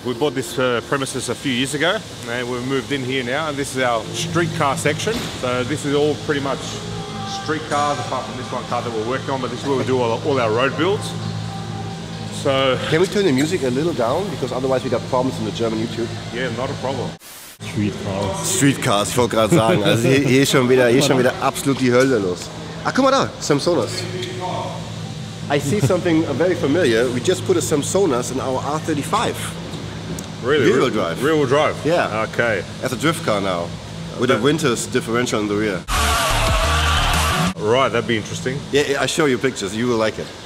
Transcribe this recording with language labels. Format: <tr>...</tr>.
<en>We bought this premises a few years ago and we've moved in here now, and this is our street car section. So this is all pretty much street cars apart from this one car that we're working on, but this is where we do all our road builds. So, can we turn the music a little down? Because otherwise we got problems in the German YouTube. Yeah, not a problem. Street Cars.</en> <de>Street Cars, ich wollte gerade sagen. Also hier ist schon wieder absolut die Hölle los. Ach, guck mal da, Samsonas.</de> <en>I see something very familiar. We just put a Samsonas in our R35. Really? Rear-wheel drive. Rear-wheel drive? Yeah. Okay. As a drift car now. With a Winters differential in the rear. Right, that'd be interesting. Yeah, I show you pictures. You will like it.</en>